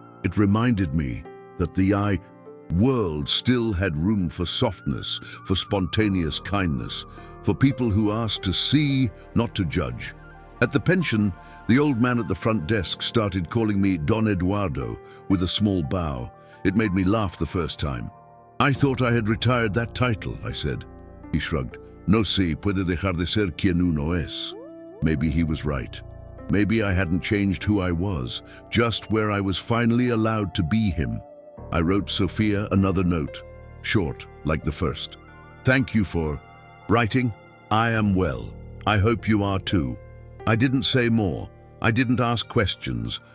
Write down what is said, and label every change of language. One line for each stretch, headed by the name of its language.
English: It reminded me that the world still had room for softness, for spontaneous kindness, for people who asked to see, not to judge. At the pension, the old man at the front desk started calling me Don Eduardo with a small bow. It made me laugh the first time. "I thought I had retired that title," I said. He shrugged.
Spanish: "No se puede dejar de ser quien uno es."
English: Maybe he was right. Maybe I hadn't changed who I was, just where I was finally allowed to be him. I wrote Sophia another note, short, like the first. "Thank you for writing. I am well. I hope you are too." I didn't say more. I didn't ask questions.